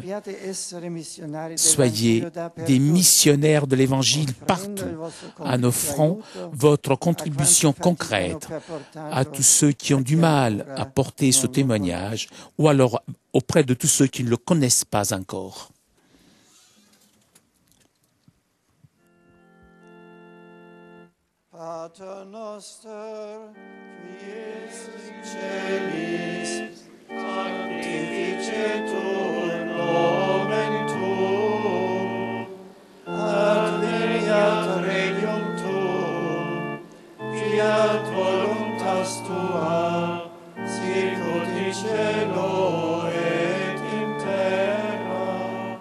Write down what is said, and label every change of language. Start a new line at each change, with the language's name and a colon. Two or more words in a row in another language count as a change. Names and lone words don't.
French: Soyez des missionnaires de l'Évangile partout, en offrant votre contribution concrète à tous ceux qui ont du mal à porter ce témoignage, ou alors auprès de tous ceux qui ne le connaissent pas encore.
Latin: Pater noster, qui es in celis, sanctificetur nomen tuum, adveniat regnum tuum, fiat voluntas tua, sicut in cielo et in terra.